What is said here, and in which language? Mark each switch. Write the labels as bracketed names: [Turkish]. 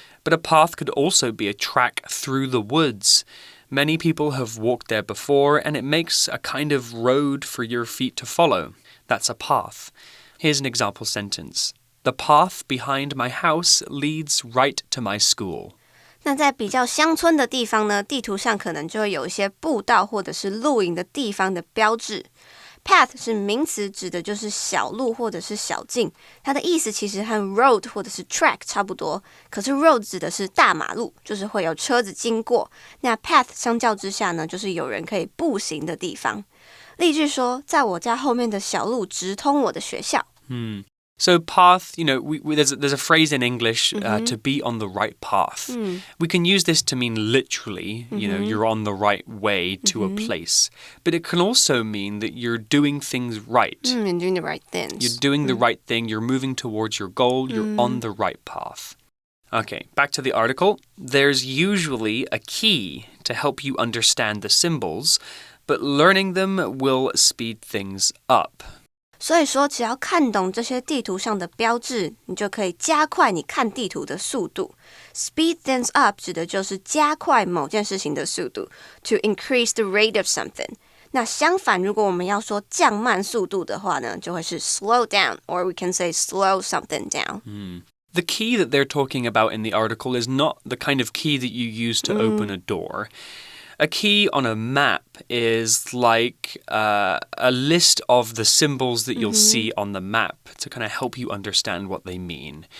[English] But a path could also be a track through the woods. Many people have walked there before, and it makes a kind of road for your feet to follow. That's a path. Here's an example sentence. The path behind my house leads right to my school. [Chinese] 那在比较乡村的地方呢，地图上可能就会有一些步道或者是露营的地方的标志。 Path 是名词，指的就是小路或者是小径，它的意思其实和 road 或者是 track 差不多。可是 road 指的是大马路，就是会有车子经过。那 path 相较之下呢，就是有人可以步行的地方。例句说，在我家后面的小路直通我的学校。 [English] So path, there's a phrase in English to be on the right path. We can use this to mean literally, you're on the right way to a place. But it can also mean that you're doing things right. You're doing the right things. You're doing the right thing. You're moving towards your goal. You're on the right path. Okay, back to the article. There's usually a key to help you understand the symbols, but learning them will speed things up. [Chinese] 所以说，只要看懂这些地图上的标志，你就可以加快你看地图的速度。 Speed things up 指的就是加快某件事情的速度 ， [English] to increase the rate of something。 [Chinese] 那相反，如果我们要说降慢速度的话呢，就会是 [English] slow down, or we can say slow something down. The key that they're talking about in the article is not the kind of key that you use to open a door. A key on a map is like a list of the symbols that you'll see on the map to kind of help you understand what they mean.